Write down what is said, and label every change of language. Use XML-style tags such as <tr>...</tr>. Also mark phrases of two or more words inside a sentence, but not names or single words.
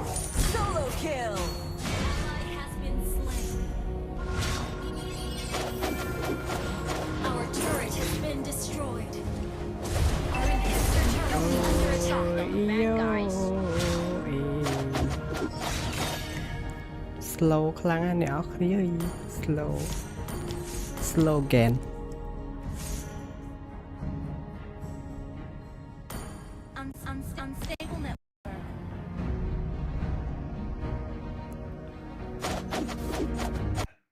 <en>Solo kill. Ally has been slain. Our turret has been destroyed. Our inhibitor turret is under attack. Yo. Slow</en> <km>ខ្លាំងណាស់អ្នកអរគ្នាអើយ slogan</km> <en>Unstable network.</en>